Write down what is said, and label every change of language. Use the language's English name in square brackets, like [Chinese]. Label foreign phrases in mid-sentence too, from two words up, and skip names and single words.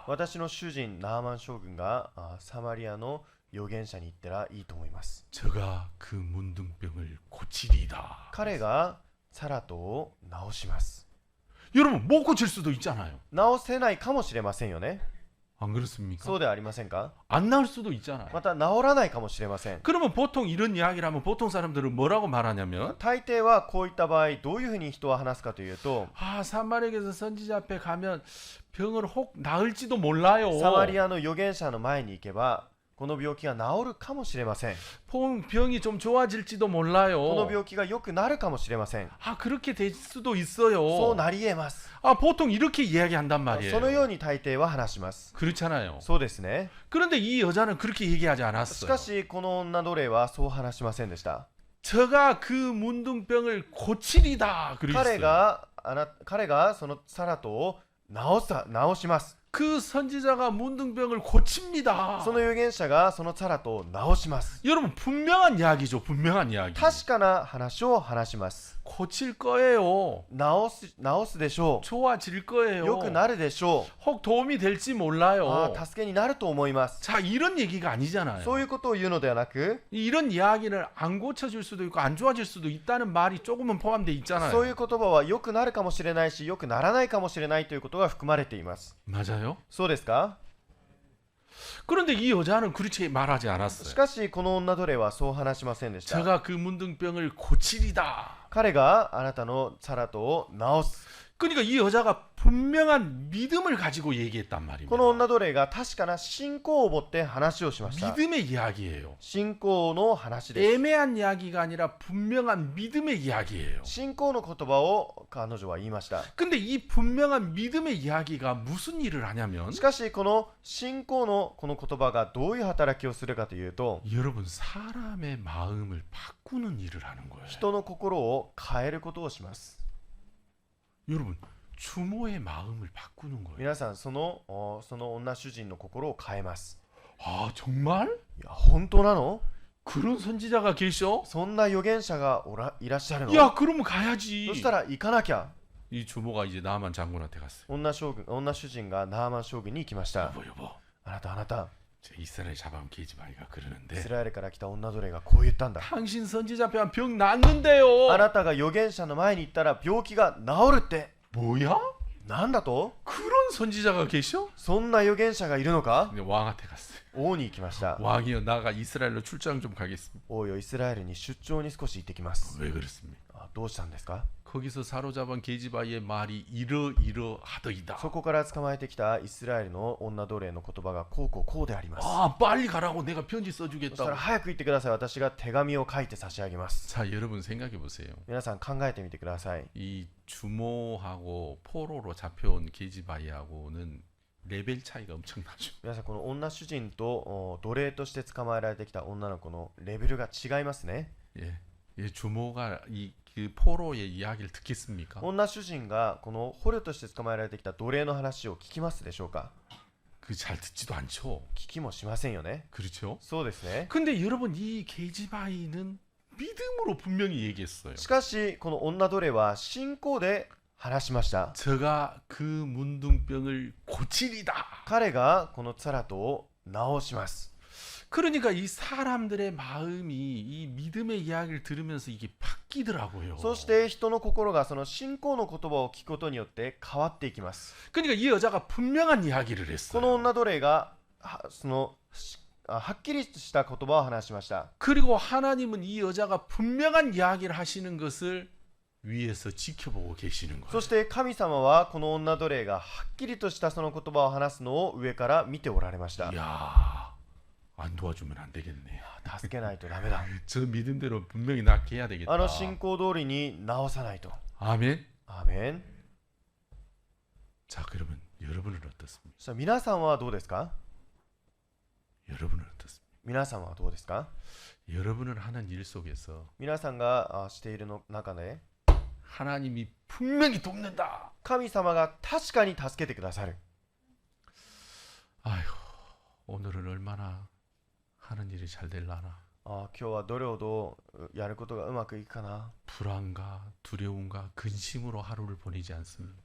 [Japanese] 私の主人ナーマン将軍がサマリアの預言者に行ったらいいと思います。 [Korean] 저가 그 문둥병을 고치리다. [Japanese] 彼がサラトを治します。 [Korean] 여러분 못 고칠 수도 있잖아요. [Japanese] 治せないかもしれませんよね。 [Korean] 안 그렇습니까? [Japanese] そうではありませんか。 [Korean] 안 나을 수도 있잖아요. [Japanese] また治らないかもしれません。 [Korean] 그러면 보통 이런 이야기를 하면 보통 사람들은 뭐라고 말하냐면 [Japanese] 大抵はこういった場合どういうふうに人は話すかというと、 [Korean] 아 사마리아에서 선지자 앞에 가면 병을 혹 나을지도 몰라요. [Japanese] サマリアの預言者の前に行けばこの病気が治るかもしれません。 [Korean] 병이 좀 좋아질지도 몰라요. [Japanese] この病気が良くなるかもしれません。 [Korean] 아 그렇게 될 수도 [Japanese] そう [Korean] 있어요. [Japanese] なり得ます。 [Korean] 아 보통 이렇게 이야기한단 말이에요. [Japanese] そのように大抵は話します。 [Korean] 그렇잖아요. [Japanese] そうですね。 [Korean] 그런데 이 여자는 그렇게 얘기하지 [Japanese] し [Korean] 않았어요. [Japanese] かしこの女奴隷はそう話しませんでした。 [Korean] 저가 그 문둥병을 고치리다 [Japanese] 彼 [Korean] 그랬어요. [Japanese] がそのサラトを治します。 [Korean] 그 선지자가 문둥병을 고칩니다. [Japanese] その預言者がそのサラトを治します。 [Korean] 여러분 분명한 이야기죠. 분명한 이야기. [Japanese] 確かな話を話します。 [Korean] 고칠 거예요. [Japanese] 治すでしょ [Korean] 좋아질 [Japanese] う。 [Korean] 거예요. [Japanese] 良くなるでしょう。 [Korean] 혹 도움이 될지 몰라요. [Japanese] 助けになると思います。 [Korean] 자 이런 얘기가 아니잖아요. [Japanese] そういうことを言うのではなく、 [Korean] 이런 이야기를 안 고쳐질 수도 있고 안 좋아질 수도 있다는 말이 조금은 포함되어 있잖아요. [Japanese] そういう言葉は良くなるかもしれないし良くならないかもしれないということが含まれています。 [Korean] 맞아요? [Japanese] そうですか。 [Korean] 그런데 이 여자는 그렇게 말하지 [Japanese] し [Korean] 않았어요. [Japanese] かしこの女奴隷はそう話しませんでした。 [Korean] 제가 그 문둥병을 고치리다. [Japanese] 彼があなたのサラトを治す。 [Korean] 그러니까 이 여자가 분명한 믿음을 가지고 얘기했단 [Japanese] こ [Korean] 말입니다. [Japanese] の女奴隷が確かな信仰を持って話をしました。 [Korean] 믿음의 이야기예요. [Japanese] 信仰の話です。 [Korean] 애매한 이야기가 아니라 분명한 믿음의 이야기예요. [Japanese] 信仰の言葉を彼女は言いました。 [Korean] 근데 이 분명한 믿음의 이야기가 무슨 일을 하냐면 [Japanese] しかしこの信仰のこの言葉がどういう働きをするかというと、 [Korean] 여러분 사람의 마음을 바꾸는 일을 하는 거예요. [Japanese] 人の心を変えることをします。 [Korean] 여러분 주모의 마음을 바꾸는 거예요. [Japanese] 皆さんその女主人の心を変えます。 [Korean] 아 정말? [Japanese] いや本当なの？ [Korean] 그런 선지자가 계셔? [Japanese] そんな預言者がいらっしゃるの？ [Korean] 야 그러면 가야지. [Japanese] そしたら行かなきゃ。 [Korean] 이 주모가 이제 나만 장군한테 갔어요. [Japanese] 女主人がナーマン将軍に行きました。 [Korean] 여보 [Japanese] あなた、 [Korean] 저 이스라엘 잡아온 게지마이가 [Japanese] イ [Korean] 그러는데 [Japanese] スラエルから来た女奴隷がこう言ったんだ。 [Korean] 당신 선지자 앞에 병 낫는데요. [Japanese] あなたが預言者の前に行ったら病気が治るって。 [Korean] 뭐야? [Japanese] なんだと？ [Korean] 그런 선지자가 계셔? [Japanese] そんな預言者がいるのか？ [Korean] 근데 왕한테 갔어요. [Japanese] 王に行きました。 [Korean] 왕이여 나가 이스라엘로 출장 좀 가겠습니다. [Japanese] 王よイスラエルに出張に少し行ってきます。 [Korean] 왜 그렇습니까? [Japanese] どうしたんですか？ [Korean] 거기서 사로잡은 게지바의 말이 이러이러하더이다. [Japanese] そこから捕まえてきたイスラエルの女奴隷の言葉がこうであります。 [Korean] 아 빨리 가라고 내가 편지 [Japanese] そしたら [Korean] 써주겠다고. [Japanese] 早く行ってください。私が手紙を書いて差し上げます。 [Korean] 자 여러분 생각해 보세요. [Japanese] 皆さん考えてみてください。 [Korean] 이 주모하고 포로로 잡혀온 게지바이하고는 레벨 차이가 엄청나죠. [Japanese] 皆さんこの女主人と奴隷として捕まえられてきた女の子のレベルが違いますね。 [Korean] 예, 예 주모가 그 포로의 이야기를 듣겠습니까? [Japanese] 女主人がこの捕虜として捕まえられてきた奴隷の話を聞きますでしょうか？ [Korean] 그 잘 듣지도 않죠. [Japanese] 聞きもしませんよね。 [Korean] 그렇죠? [Japanese] そうですね。 [Korean] 근데 여러분 이 게지바이는 믿음으로 분명히 얘기했어요. [Japanese] しかしこの女奴隷は信仰で話しました。 [Korean] 제가 그 문둥병을 고치리다. [Japanese] 彼がこのサラトを治します。 [Korean] 그러니까 이 사람들의 마음이 이 믿음의 이야기를 들으면서 이게 바뀌더라고요. [Japanese] そして人の心がその信仰の言葉を聞くことによって変わっていきます。 [Korean] 그러니까 이 여자가 분명한 이야기를 [Japanese] こ [Korean] 했어요. [Japanese] の女奴隷がはっきりした言葉を話しました。 [Korean] 그리고 하나님은 이 여자가 분명한 이야기를 하시는 것을 위에서 지켜보고 계시는 [Japanese] そ [Korean] 거예요. [Japanese] して神様はこの女奴隷がはっきりとしたその言葉を話すのを上から見ておられました。 [Korean] 이야, 안 도와주면 안 되겠네. [Japanese] 助けないとダメだ。 [Korean] 저 믿음대로 분명히 낫게 해야 되겠다. [Japanese] あの信仰通りに治さないと。 [Korean] 아멘. [Japanese] アーメン。 [Korean] 자, 그러면 여러분은 어떻습니까? [Japanese] そしたら皆さんはどうですか？ [Korean] 여러분은 어떻습니까? [Japanese] 皆さんはどうですか？ [Korean] 여러분은 하는 일 속에서 [Japanese] 皆さんがしているの中で [Korean] 하나님이 분명히 돕는다. [Japanese] 神様が確かに助けてくださる。 [Korean] 아휴, 오늘은 얼마나 하는 일이 잘 될라나? [Japanese] 今日はどれほどやることがうまくいくかな。 [Korean] 불안과 두려움과 근심으로 하루를 보내지 않습니다.